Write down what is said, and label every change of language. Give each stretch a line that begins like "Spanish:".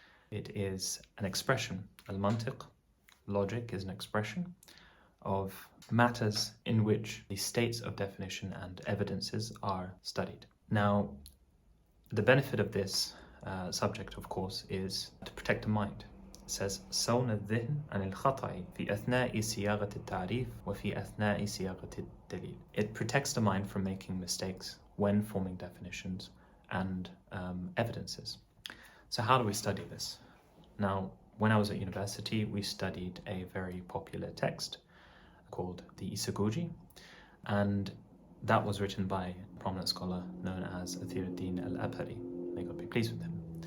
English: It is an expression, al-mantiq. Logic is an expression of matters in which the states of definition and evidences are studied. Now, the benefit of this subject, of course, is to protect the mind.
Arabic: It says صون الذهن عن الخطأ في أثناء صياغة التعريف وفي أثناء صياغة الدليل.
English: It protects the mind from making mistakes when forming definitions and evidences. So how do we study this? Now, when I was at university, we studied a very popular text called the Isagoge, and that was written by a prominent scholar known as Athiruddin al-Abhari. May God be pleased with him.